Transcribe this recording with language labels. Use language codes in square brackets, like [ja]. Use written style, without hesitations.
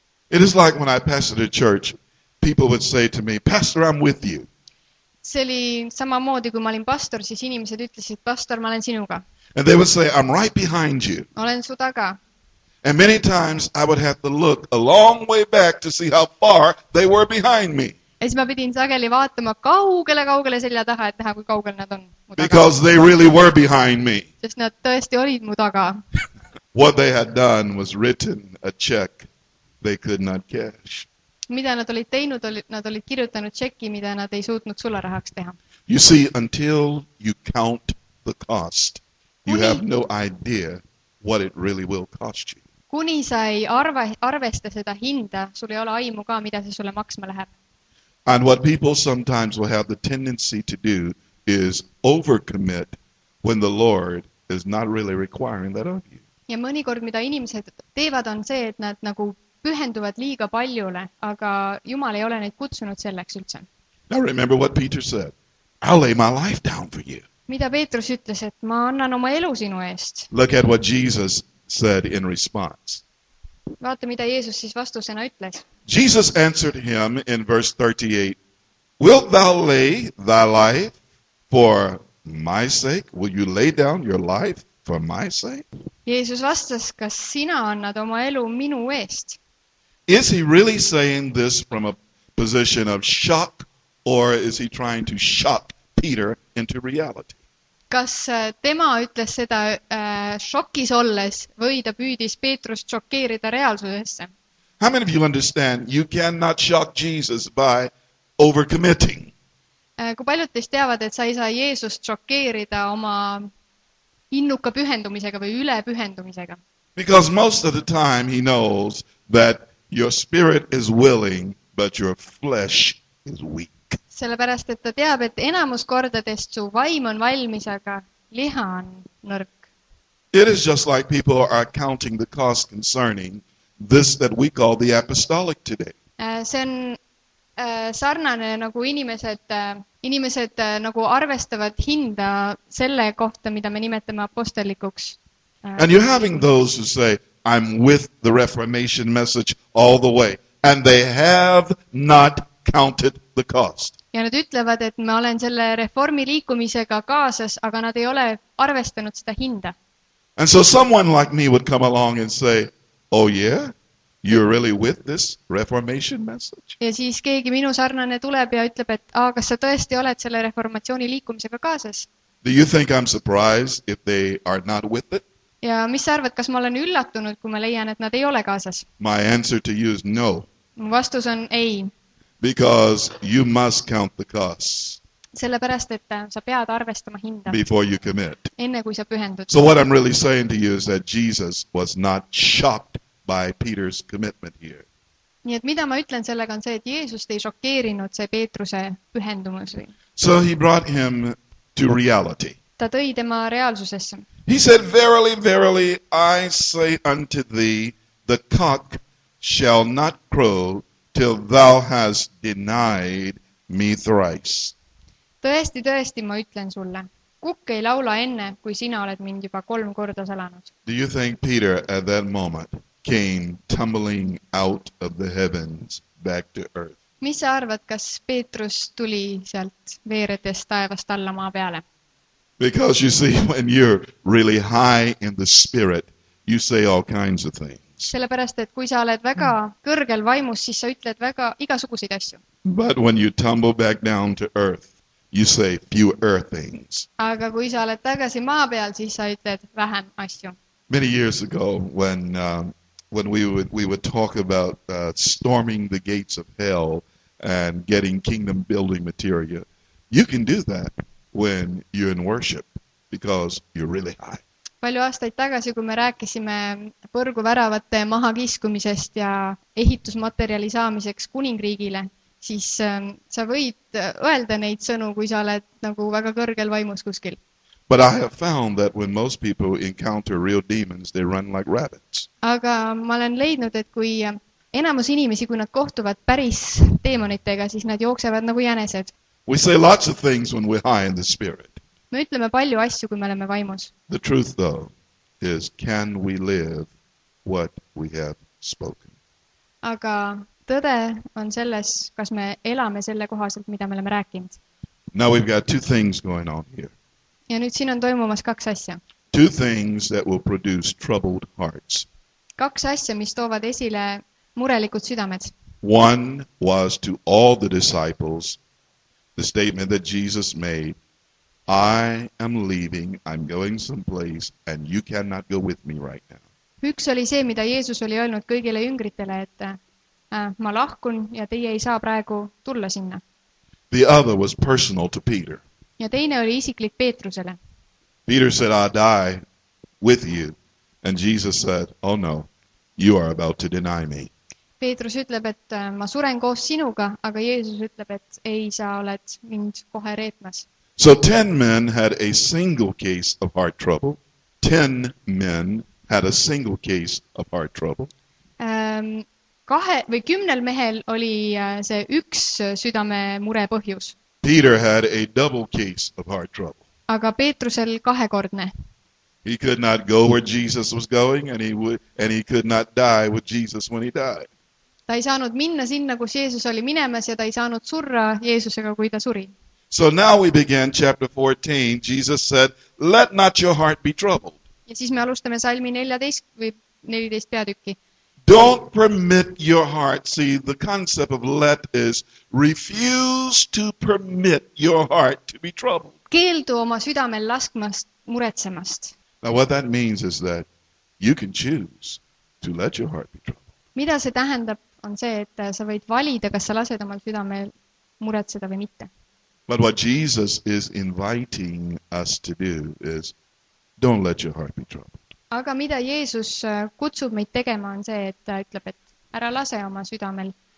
[en] It is like when I pastored a church, people would say to me, Pastor, I'm with you. [et] See oli samamoodi, kui ma olin pastor, siis inimesed ütlesid, pastor, ma olen sinuga. [en] And they would say, I'm right behind you. [et] Olen su taga. [en] And many times I would have to look a long way back to see how far they were behind me. [et] Ja siis ma pidin sageli vaatama kaugele selja taha, et näha, kui kaugel nad on mu taga. [en] Because they really were behind me. [et] Sest nad tõesti olid mu taga. [en] What they had done was written a check they could not cash. [et] Mida nad olid teinud, nad olid kirjutanud tšeki, mida nad ei suutnud sularahaks teha. [en] You see, until you count the cost, you have no idea what it really will cost you. [et] Kuni sa ei arvesta seda hinda, sul ei ole aimu ka, mida see sulle maksma läheb. [en] And what people sometimes will have the tendency to do is overcommit when the Lord is not really requiring that of you. [et] Ja mõnikord, mida inimesed teevad, on see, et nad nagu pühenduvad liiga paljule, aga Jumal ei ole neid kutsunud selleks üldse. [en] Now remember what Peter said. I'll lay my life down for you. [et] Mida Peetrus ütles, et ma annan oma elu sinu eest. [en] Look at what Jesus said in response. [et] Vaata, mida Jeesus siis vastusena ütles. [en] Jesus answered him in verse 38, Wilt thou lay thy life for my sake? Will you lay down your life for my sake? [et] Jeesus vastas, kas sina annad oma elu minu eest? [en] Is he really saying this from a position of shock, or is he trying to shock Peter into reality? [et] Kas tema ütles seda šokis olles või ta püüdis Peetrust šokeerida reaalsusesse? [en] How many of you understand you cannot shock Jesus by overcommitting? [et] Kui paljud teist teavad, et sa ei saa Jeesust šokeerida oma innuka pühendumisega või üle pühendumisega? [en] Because most of the time he knows that your spirit is willing, but your flesh is weak. [et] Sellepärast, et ta teab, et enamus kordadest su vaim on valmis, aga liha on nõrk. [en] It is just like people are counting the cost concerning this that we call the Apostellik today. [et] See on sarnane, nagu inimesed nagu arvestavad hinda selle kohta, mida me nimetame apostolikuks. [en] And you're having those who say, I'm with the Reformation message all the way. And they have not counted the cost. [et] Ja nad ütlevad, et ma olen selle reformi liikumisega kaasas, aga nad ei ole arvestanud seda hinda. [en] And so someone like me would come along and say, oh yeah, you're really with this Reformation message? [et] Ja siis keegi minu sarnane tuleb ja ütleb, et kas sa tõesti oled selle reformatsiooni liikumisega kaasas? [en] Do you think I'm surprised if they are not with it? [et] Ja mis sa arvad, kas ma olen üllatunud, kui ma leian, et nad ei ole kaasas? [en] My answer to you is no. [et] Mu vastus on ei. [en] Because you must count the costs. [et] Sellepärast, et sa pead arvestama hinda. [en] Before you commit. [et] Enne kui sa pühendud. [en] So what I'm really saying to you is that Jesus was not shocked by Peter's commitment here. [et] Nii et mida ma ütlen sellega on see, et Jeesust ei šokeerinud see Peetruse pühendumus. [en] So he brought him to reality. [et] Ta tõi tema reaalsusesse. [en] He said, Verily, verily, I say unto thee, the cock shall not crow till thou hast denied me thrice. [et] Tõesti, tõesti, ma ütlen sulle. Kukk ei laula enne, kui sina oled mind juba 3 korda salanud. [en] Do you think Peter at that moment came tumbling out of the heavens back to earth? [et] Mis sa arvad, kas Peetrus tuli sealt veeredest taevast alla maa peale? [en] Because you see, when you're really high in the spirit, you say all kinds of things. [et] Sellepärast, et kui sa oled väga kõrgel vaimus, siis sa ütled väga igasuguseid asju. [en] But when you tumble back down to earth, you say fewer things. [et] aga kui sa oled tagasi maa peal, siis sa ütled vähem asju. [en] Many years ago, when we would talk about storming the gates of hell and getting kingdom building material, you can do that when you're in worship because you're really high. [et] Palju aastaid tagasi, kui me rääkisime põrguväravate mahakiskumisest ja ehitusmaterjali saamiseks kuningriigile, siis sa võid öelda neid sõnu, kui sa oled nagu väga kõrgel vaimus kuskil. [en] But I have found that when most people encounter real demons, they run like rabbits. [et] Aga ma olen leidnud, et kui enamus inimesi, kui nad kohtuvad päris teemonitega, siis nad jooksevad nagu jänesed. [en] We say lots of things when we're high in the spirit. [et] Me ütleme palju asju, kui me oleme vaimus. [en] The truth, though, is can we live what we have spoken? [et] Aga tõde on selles, kas me elame selle kohaselt, mida me oleme rääkinud. [en] Now we've got two things going on here. [et] Ja nüüd siin on toimumas kaks asja. [en] Two things that will produce troubled hearts. [et] Kaks asja, mis toovad esile murelikud südamed. [en] One was to all the disciples, the statement that Jesus made, I am leaving, I'm going someplace, and you cannot go with me right now. [et] Üks oli see, mida Jeesus oli öelnud kõigile jüngritele, et ma lahkun ja teie ei saa praegu tulla sinna. [en] The other was personal to Peter. [et] Ja teine oli isiklik Peetrusele. [en] Peter said, I'll die with you. And Jesus said, oh no, you are about to deny me. [et] Peetrus ütleb, et ma suren koos sinuga, aga Jeesus ütleb, et ei, sa oled mind kohe reetmas. [en] So 10 men had a single case of heart trouble. 10 men had a single case of heart trouble. [et] 10 mehel oli see üks südamemure põhjus. [en] Peter had a double case of heart trouble. [et] Aga Peetrusel kahekordne. [en] He could not go where Jesus was going, and he could not die with Jesus when he died. [et] Ta ei saanud minna sinna, kus Jeesus oli minemas, ja ta ei saanud surra Jeesusega, kui ta suri. [en] So now we begin chapter 14. Jesus said, let not your heart be troubled. [et] Ja siis me alustame salmi 14 või 14 peatükki. [en] Don't permit your heart. See, the concept of let is refuse to permit your heart to be troubled. [et] Keeldu oma südamel laskmast muretsemast. [en] Now what that means is that you can choose to let your heart be troubled. [et] Mida see tähendab, on see, et sa võid valida, kas sa lased omal südamel muretseda või mitte. [en] But what Jesus is inviting us to do is don't let your heart be troubled. [et] Aga mida Jeesus kutsub meid tegema, on see, et ta ütleb, et ära lase oma südamel